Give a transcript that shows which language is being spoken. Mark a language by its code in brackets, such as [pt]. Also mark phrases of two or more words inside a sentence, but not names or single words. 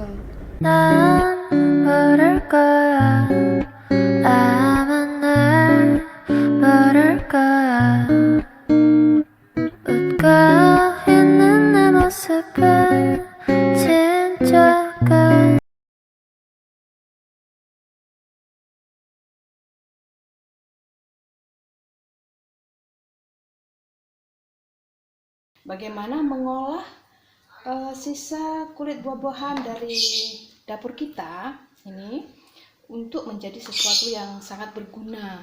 [ko] 난 모를 거야. 아마 날 모를 거야. 웃고 있는 내 모습은 진짜가. [id] Bagaimana mengolah sisa kulit buah-buahan dari dapur kita ini untuk menjadi sesuatu yang sangat berguna.